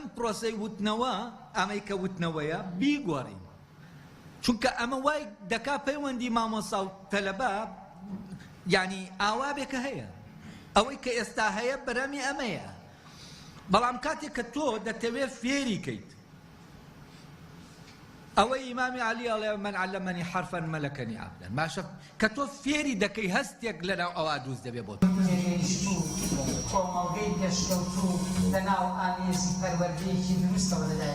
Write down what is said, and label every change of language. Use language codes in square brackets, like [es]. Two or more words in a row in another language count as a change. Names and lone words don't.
[ckb] پرۆسەی وتنەوە ئەمەی کە وتنەوەیە بیگۆڕین چونکە ئەمە وای دەکا پەیوەندی مامۆستا و تەلەبە یعنی ئاوابێکە هەیە ئەوەی کە ئێستا هەیە بەرەمی ئەمەیە بەڵام کاتێک کە تۆ دەتەوێت فێری کەیت ئەوەی ئیمامی عەلی ئەڵێ [ar] من علمني حرفا ملكني عقلا [ckb] ماشە کە تۆ فێری دەکەی هەستێک لەناو ئەوە دروست دەبێ بۆ کۆمەڵگەی پێشکەوتوو لەناو ئامێزی پەروەردەیەکی دروستەوە لەلایەن